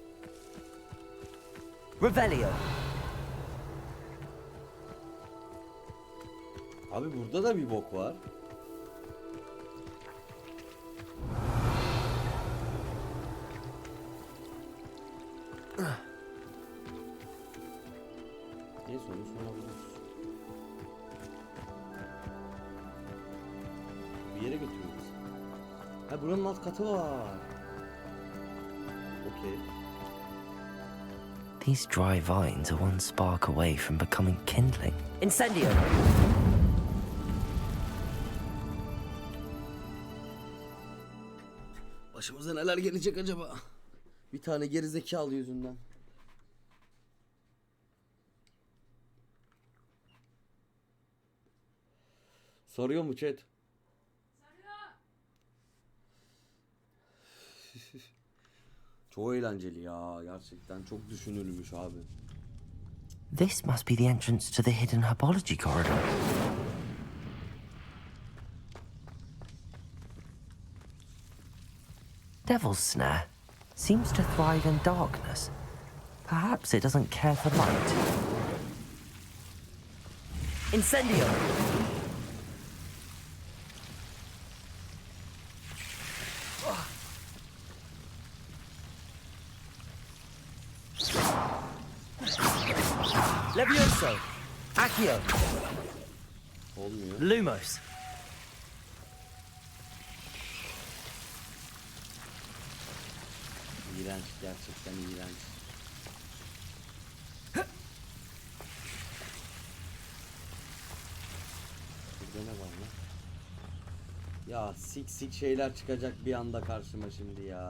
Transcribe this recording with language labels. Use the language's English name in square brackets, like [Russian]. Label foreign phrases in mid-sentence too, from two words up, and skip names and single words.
[Turkish] Revelio. Abi burada da bir bok var. Neyse onu sonra buluruz. Bir yere götürüyoruz. Ha buranın alt katı var. Okey. [English] These dry vines are one spark away from becoming kindling. [Turkish] Incendio! Başımıza neler gelecek acaba? Bir tane gerizekalı yüzünden. Soruyor mu chat? Çok eğlenceli ya. Gerçekten çok düşünülmüş abi. [English] This must be the entrance to the hidden herbology corridor. Devil's Snare seems to thrive in darkness. Perhaps it doesn't care for light. [Turkish] Incendio! Levioso! Accio! Olmuyor. Lumos! İğrenç, gerçekten iğrenç. Burada ne var lan? Ya sik şeyler çıkacak bir anda karşıma şimdi ya.